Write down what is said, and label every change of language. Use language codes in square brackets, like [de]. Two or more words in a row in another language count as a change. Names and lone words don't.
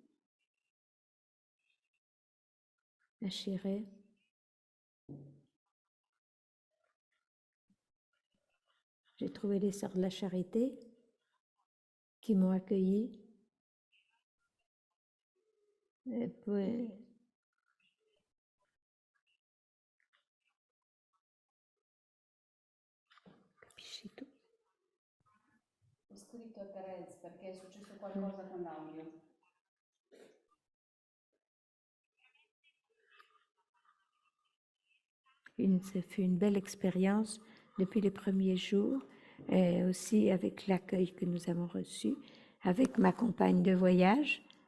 [fr] à Chiré. J'ai trouvé les Sœurs de la Charité qui m'ont accueillie. Et puis, [it] capisci tu? Ho scritto a Terez perché è successo qualcosa con l'audio. [fr] Ce fut une belle expérience depuis les premiers jours, et aussi avec l'accueil que nous avons reçu, avec ma compagne de voyage.